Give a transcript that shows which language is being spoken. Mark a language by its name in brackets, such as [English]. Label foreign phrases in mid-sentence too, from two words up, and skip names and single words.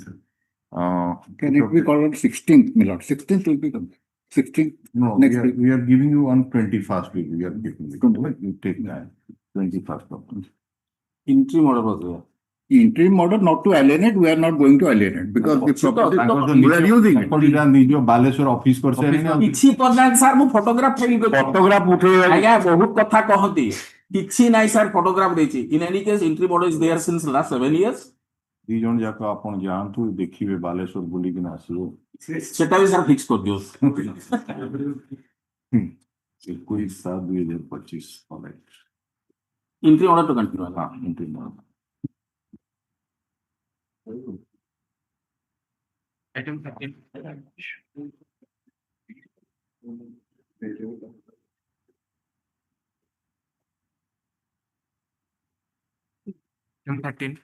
[English] Can it be called on 16th, my lord? 16th will be 16th. No, next week. We are giving you on 21st week. We are giving you. You take that 21st. Interim order was there. Interim order not to alienate, we are not going to alienate because the property we are using it. [Odia] ନିଜ ବାଲେଶ୍ୱର ଅଫିସ କରିସାରିଲେଣି କିଛି ତ ନାହିଁ ସାର୍ ମୁଁ ଫଟୋଗ୍ରାଫ [English] Photograph [Odia] ଉଠେଇବା ଆଜ୍ଞା ବହୁତ କଥା କହନ୍ତି କିଛି ନାହିଁ ସାର୍ ଫଟୋଗ୍ରାଫ ଦେଇଛି [English] in any case interim order is there since last 7 years. [Odia] ଦି ଜଣ ଯାକ ଆପଣ ଯାଆନ୍ତୁ ଦେଖିବେ ବାଲେଶ୍ୱର ବୁଲିକିନା ଆସିବେ ସେଟା ବି ସାର୍ ଫିକ୍ସ କରିଦିଅ 21/7/2025 [English] interim order to continue हाँ interim order. Item 13. Item 13.